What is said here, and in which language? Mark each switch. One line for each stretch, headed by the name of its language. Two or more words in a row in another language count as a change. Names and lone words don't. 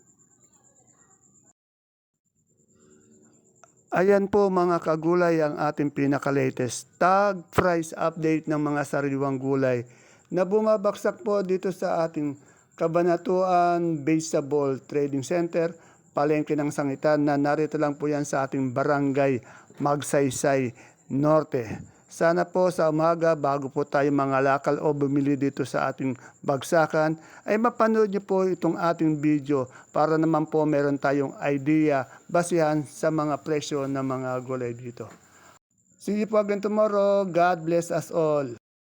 Filipino: Ayan po mga kagulay ang ating pinaka-latest tag price update ng mga sariwang gulay na bumabaksak po dito sa ating Kabanatuan Vegetable Trading Center, Palengke ng Sangitan na narito lang po yan sa ating barangay Magsaysay Norte. Sana po sa umaga bago po tayo mga lakal o bumili dito sa ating bagsakan ay mapanood niyo po itong ating video para naman po meron tayong idea basihan sa mga presyo ng mga gulay dito.
English: See you po again tomorrow. God bless us all.